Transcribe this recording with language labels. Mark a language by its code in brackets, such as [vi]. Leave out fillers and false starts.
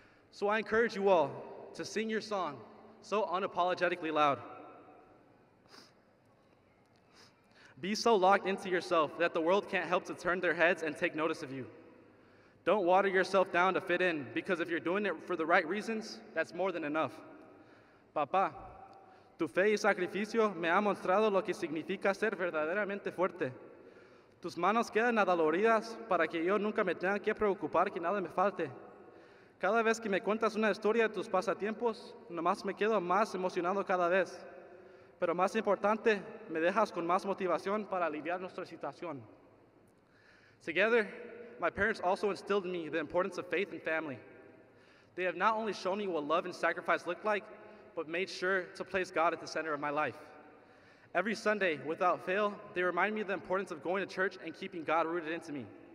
[en] So I encourage you all to sing your song so unapologetically loud. Be so locked into yourself that the world can't help to turn their heads and take notice of you. Don't water yourself down to fit in, because if you're doing it for the right reasons, that's more than enough. [es] Papá, tu fe y sacrificio me ha mostrado lo que significa ser verdaderamente fuerte. Tus manos quedan adoloridas para que yo nunca me tenga que preocupar que nada me falte. Cada vez que me cuentas una historia de tus pasatiempos, nomás me quedo más emocionado cada vez. Pero más importante, me dejas con más motivación para aliviar nuestra situación. [en] Together, my parents also instilled in me the importance of faith and family. They have not only shown me what love and sacrifice look like, but made sure to place God at the center of my life. Every Sunday, without fail, they remind me of the importance of going to church and keeping God rooted into me.